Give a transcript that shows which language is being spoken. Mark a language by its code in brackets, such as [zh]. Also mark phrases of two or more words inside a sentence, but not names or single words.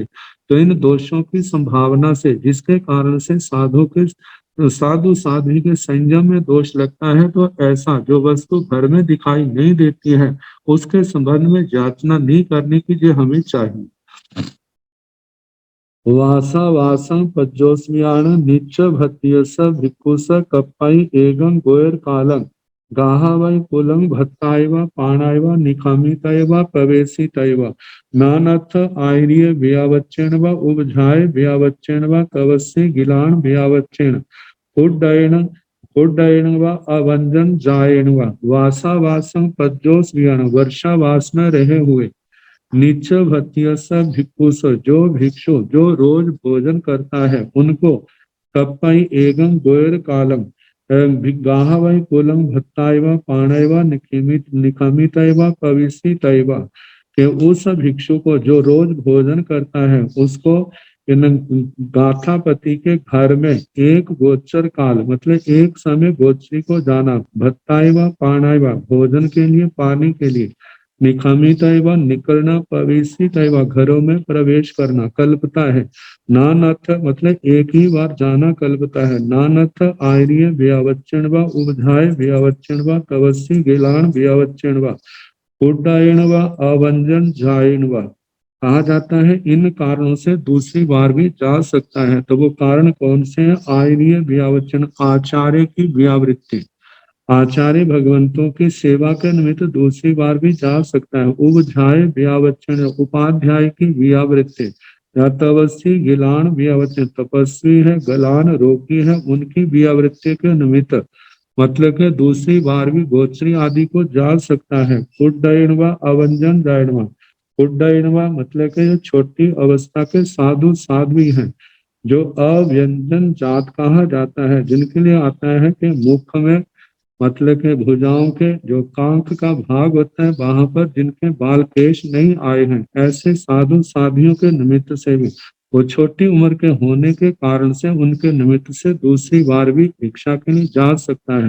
[hi] तो इन दोषों की संभावना से जिसके कारण से साधु साध्वी के संयम में दोष लगता है, तो ऐसा जो वस्तु घर में दिखाई नहीं देती है उसके संबंध में याचना नहीं करने की जो हमें चाहिए। [pra] वासा वासं पज्जोस्म्याण नीच भत्तियस भिक्खुस कप्पाई एगं गोयर कालं गाहा वै कुलं भत्तायव पाणायव निखामितैव प्रवेशितैव नानथ आयर्य व्यावच्चेन व उभझाय व्यावच्चेन व कवस्य गिलान व्यावच्चेन उड्डयन व अवंजन जायन व वासा वासं पज्जोस्म्याण [hi] वर्षा वास में रहे हुए [pra] नीच भतियस भिक्षुस [hi] जो भिक्षु जो रोज भोजन करता है उनको [pra] कप्पई एगं गोयर कालम गाह वै कुलम भत्ताय व पाणय व निखमितय व पविसितय व [hi] के उस भिक्षु को जो रोज भोजन करता है उसको गाथापति के घर में एक गोचर काल मतलब एक समय गोचरी को जाना, [pra] भत्ताय व पाणय व [hi] भोजन के लिए पानी के लिए, निखमित एवं निकलना प्रवेशित एवं घरों में प्रवेश करना कल्पता है। नानथ मतलब एक ही बार जाना कल्पता है। [pra] नानथ आर्य व्यावच्चन व उबधाय व्यावच्चन व कवसी गिलान व्यावच्चन व उड्डयन व अवंजन जायन व। [hi] कहा जाता है इन कारणों से दूसरी बार भी जा सकता है। तो वो कारण कौन से हैं? [pra] आर्य व्यावच्चन [hi] आचार्य की व्यावृत्ति, आचार्य भगवंतों की सेवा के निमित्त दूसरी बार भी जा सकता है। [pra] उबझाय व्यावचन [hi] उपाध्याय की व्यावृत्ति, [pra] तपस्वी गिलान व्यावचन [hi] तपस्वी है गलान रोगी है उनकी व्यावृत्ति के निमित्त मतलब के दूसरी बार भी गोचरी आदि को जा सकता है। [pra] उड्डयन व अवंजन जायन उड्डयन व [hi] मतलब के जो छोटी अवस्था के साधु साध्वी हैं जो अव्यंजन जात कहा जाता है, जिनके लिए आता है कि मुख में मतलब के भुजाओं के जो कांख का भाग होता है वहां पर जिनके बाल केश नहीं आए हैं, ऐसे साधु साधियों के निमित्त से भी वो छोटी उम्र के होने के कारण से उनके निमित्त से दूसरी बार भी भिक्षा के लिए जा सकता है।